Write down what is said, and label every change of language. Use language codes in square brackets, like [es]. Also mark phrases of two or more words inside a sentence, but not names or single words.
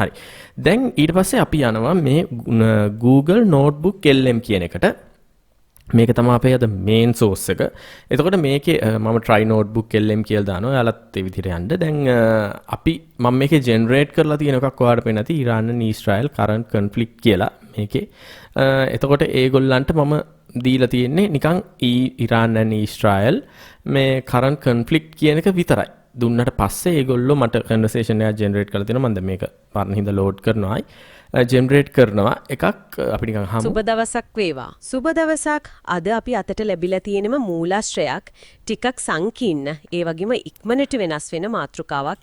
[si] හරි. දැන් ඊට පස්සේ අපි යනවා මේ Google Notebook LM කියන එකට. මේක තමයි අපේ අද [en] main source [si] එක. එතකොට මේකේ මම [en] try notebook lm [si] කියලා දානවා. ඔයාලත් ඒ විදිහට යන්න. දැන් අපි මම මේකේ generate කරලා තියෙන එකක් ඔයාලට පේන්නේ නැති [en] Iran and Israel current conflict [si] කියලා මේකේ. එතකොට ඒගොල්ලන්ට මම දීලා තියෙන්නේ නිකන් [en] Iran and Israel [si] මේ [en] current conflict [si] කියන එක විතරයි. දුන්නට පස්සේ ඒගොල්ලෝ මට conversation එකක් generate කරලා තියෙනවා. මම දැන් මේක පාරන හින්දා load කරනවායි. ජෙනරේට් කරනවා එකක් අපි නිකන් හමු. සුබ දවසක් වේවා. සුබ දවසක්. අද අපි අතට ලැබිලා තියෙනම මූලාශ්‍රයක් ටිකක් සංකීර්ණ ඒ වගේම ඉක්මනට වෙනස් වෙන මාතෘකාවක්.